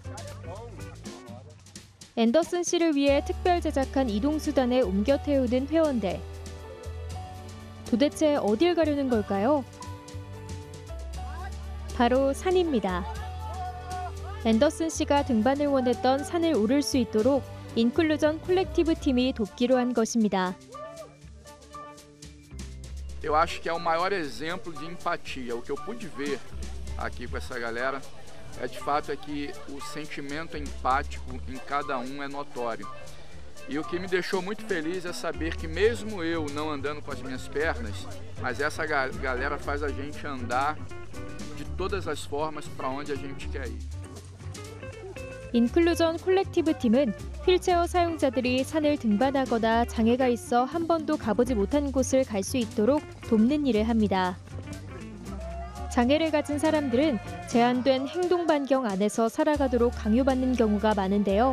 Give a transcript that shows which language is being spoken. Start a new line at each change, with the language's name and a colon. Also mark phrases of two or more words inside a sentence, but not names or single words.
Korean: 앤더슨 씨를 위해 특별 제작한 이동수단에 옮겨 태우는 회원들. 도대체 어딜 가려는 걸까요? 바로 산입니다. 앤더슨 씨가 등반을 원했던 산을 오를 수 있도록 인클루전 콜렉티브 팀이 돕기로 한 것입니다.
Portuguese: Eu acho que é o maior exemplo de empatia. O que eu pude ver aqui com essa galera de fato é que o sentimento empático em cada um é notório. E o que me deixou muito feliz é saber que mesmo eu não andando com as minhas pernas, mas essa galera faz a gente andar de todas as formas para onde a gente quer ir.
Korean: 인클루전 콜렉티브 팀은 휠체어 사용자들이 산을 등반하거나 장애가 있어 한 번도 가보지 못한 곳을 갈 수 있도록 돕는 일을 합니다. 장애를 가진 사람들은 제한된 행동 반경 안에서 살아가도록 강요받는 경우가 많은데요.